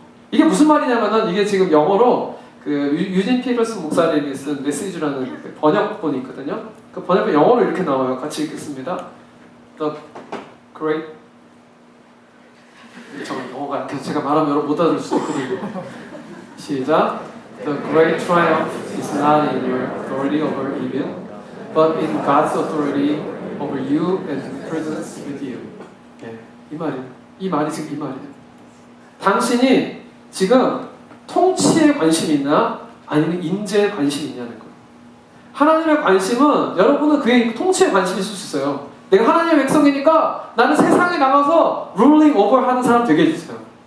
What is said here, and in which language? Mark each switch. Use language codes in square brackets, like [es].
[ko] 이게 무슨 말이냐면은 이게 지금 영어로 그 유진 피터슨 목사님이 쓴 메시지라는 번역본이 있거든요. 그 번역본 영어로 이렇게 나와요. 같이 읽겠습니다. The Great 영어가 제가 말하면 여러분 못 알아들 수도 있거든요. 시작. [en] The great triumph is not in your authority over evil, but in God's authority over you and presence with you. [ko] 네, 이 말이 지금 이 말이에요. 당신이 지금 통치에 관심이 있나? 아니면 인재에 관심이 있냐는 거예요. 하나님의 관심은 여러분은 그의 통치에 관심이 있을 수 있어요. 내가 하나님의 백성이니까 나는 세상에 나가서 룰링 오버 하는 사람 되게 해주세요.